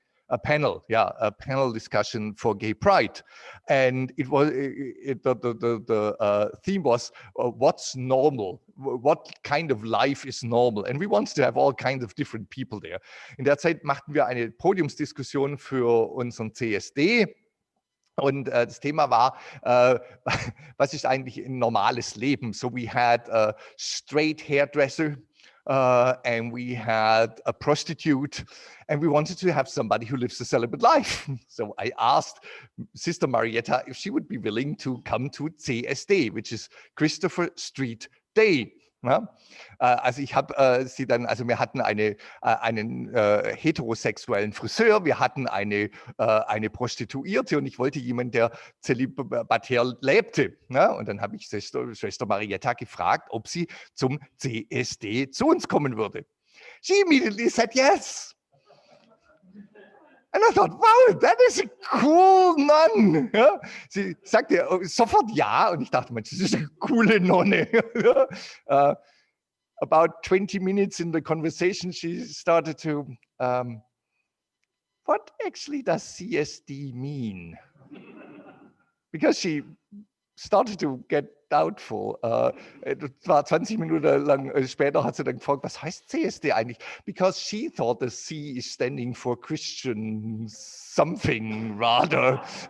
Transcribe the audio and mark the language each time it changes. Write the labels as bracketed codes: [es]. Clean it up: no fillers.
[en] A panel discussion for Gay Pride, and it was the theme was what's normal, what kind of life is normal, and we wanted to have all kinds of different people there. [de] In der Zeit machten wir eine Podiumsdiskussion für unseren CSD. Und das Thema war, was ist eigentlich ein normales Leben? [en] So we had a straight hairdresser, and we had a prostitute, and we wanted to have somebody who lives a celibate life. So I asked Sister Marietta if she would be willing to come to CSD, which is Christopher Street Day. [de] Ja? Also ich habe sie dann, also wir hatten einen heterosexuellen Friseur, wir hatten eine Prostituierte und ich wollte jemanden, der zelibatär lebte. Ja? Und dann habe ich Schwester Marietta gefragt, ob sie zum CSD zu uns kommen würde. [en] She immediately said yes. And I thought, wow, that is a cool nun. [de] Ja? Sie sagte sofort ja und ich dachte, das ist eine coole Nonne. [en] About 20 minutes in the conversation, she started to, what actually does CSD mean? Because she started to get doubtful. [de] Etwa 20 Minuten lang später hat sie dann gefragt, was heißt CSD eigentlich? [en] Because she thought the C is standing for Christian something rather.